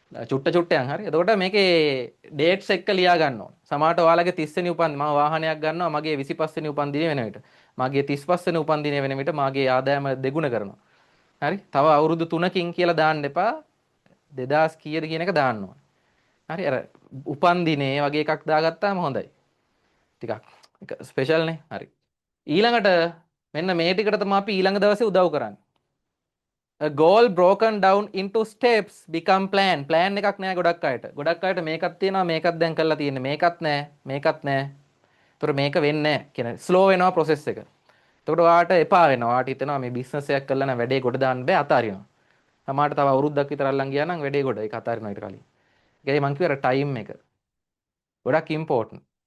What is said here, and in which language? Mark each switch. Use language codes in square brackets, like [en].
[si] චුට්ටයන් හරි එතකොට මේකේ ඩේට්ස් එක්ක ලියා ගන්න ඕන සමහරට ඔයාලගේ 30 වෙනි උපන්දින මම වාහනයක් ගන්නවා මගේ 25 වෙනි උපන්දිනය වෙන විට මගේ 35 වෙනි උපන්දිනය වෙන විට මාගේ ආදායම දෙගුණ කරනවා හරි තව අවුරුදු 3කින් කියලා දාන්න එපා 2000 කීයද කියන එක දාන්න ඕන හරි අර උපන්දිනේ වගේ එකක් දාගත්තාම හොඳයි ටිකක් ස්පෙෂල් නේ හරි ඊළඟට මෙන්න මේ ටිකට තමයි අපි ඊළඟ දවසේ උදව් කරන්නේ. [en] A goal broken down into steps become plan. [si] plan එකක් නෑ ගොඩක් අයට. ගොඩක් අයට මේකක් තියෙනවා මේකක් දැන් කරලා තියෙන්නේ. මේකත් නෑ මේකත් නෑ. ඒතර මේක වෙන්නේ නෑ කියන ස්ලෝ වෙනවා process එක. එතකොට ඔයාට එපා වෙනවා. ඔයාට හිතෙනවා මේ බිස්නස් එකක් කරලා නම් වැඩේ ගොඩ දාන්න බෑ අතාරිනවා. සමහරට තව අවුරුද්දක් විතර අල්ලන් ගියා නම් වැඩේ ගොඩ ඒක අතාරිනවා ඊට කලින්. ඒකයි මං කිව්වේ අර ටයිම් එක. ගොඩක් ඉම්පෝටන්ට්.